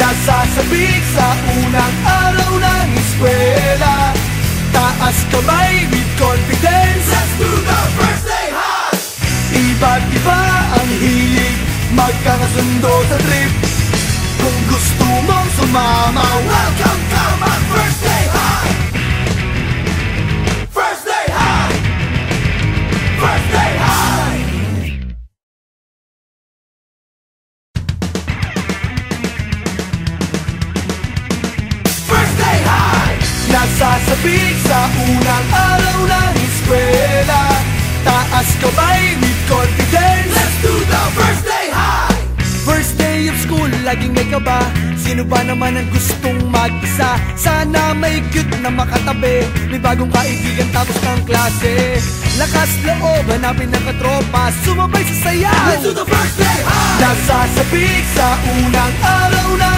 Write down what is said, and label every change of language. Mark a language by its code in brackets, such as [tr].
[tl] Nasasabik sa unang araw ng eskwela. Taas kamay [en] with confidence. Let's do the first day high. [tl] Iba't iba ang hilig, magkakasundo sa trip. Kung gusto mong sumama, [en] welcome to my first day high. First day high. First day high. First day high. [tl] Nasasabik sa unang araw ng eskwela. Taas kamay [en] with confidence. Let's do the first day high. First day of school, [tl] laging may kaba. Sino ba naman ang gustong mag-isa? Sana may cute na makatabi. May bagong kaibigan tapos ng klase. Lakas loob, hanapin ng katropa. Sumabay sa sayaw. [en] Let's do the first day high. [tl] Nasasabik sa unang araw ng